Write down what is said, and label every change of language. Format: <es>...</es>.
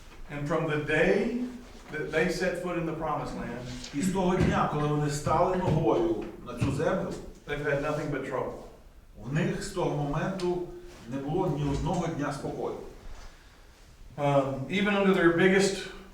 <en>And from the day that they set foot in the promised land,</en> <uk>і з того дня, коли вони стали ногою на цю землю,</uk> <en>they've had nothing but trouble.</en> <uk>В них з того моменту не було ні одного дня спокою.</uk> <en>Even under their biggest</en>